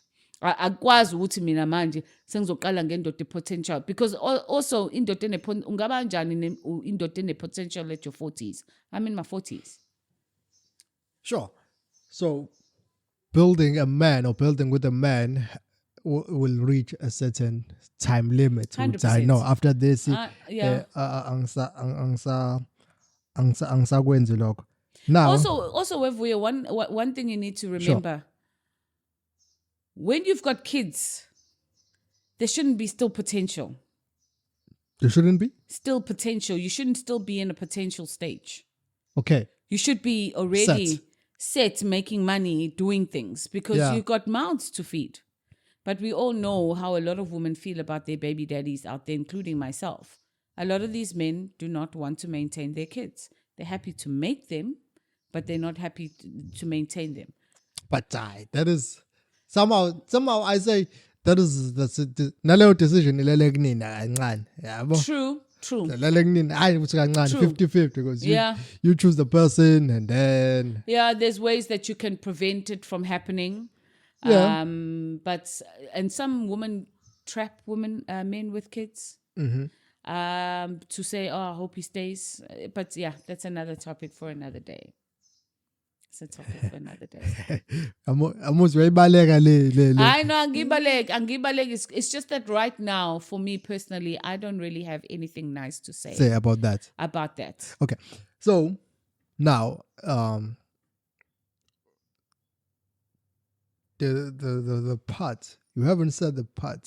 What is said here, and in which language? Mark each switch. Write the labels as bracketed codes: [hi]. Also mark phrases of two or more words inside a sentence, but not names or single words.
[nd] Akwazi ukuthi mina manje sengizoqala ngendoda potential, [en] because also [nd] indoda ungaba kanjani indoda ene potential [en] at your 40s. I'm in my 40s. Sure. So building a man or building with a man will reach a certain time limit. 100%. No, after this, Yeah. [nd] angisakwenzi lokho. [en] Now, Also, one thing you need to remember: when you've got kids, there shouldn't be still potential. there shouldn't be. Still potential. You shouldn't still be in a potential stage. Okay. You should be already set making money, doing things, because Yeah. you've got mouths to feed. But we all know how a lot of women feel about their baby daddies out there, including myself. A lot of these men do not want to maintain their kids. They're happy to make them, but they're not happy to maintain them. But that is somehow I say that's [nd] naleyo decision ilele kunina kancane. Yabo. [en] True. [nd] Ilele kunina hayi ukuthi kancane [en] True. 50-50 because Yeah. you choose the person and then Yeah, there's ways that you can prevent it from happening. Yeah. And some women trap men with kids. To say, I hope he stays. But yeah, that's another topic for another day. It's a topic for another day. [nd] amuzwe ibaleka le. [en] I know, angibalek. It's just that right now, for me personally, I don't really have anything nice to say About that. about that. Okay. So now the part you haven't said the part.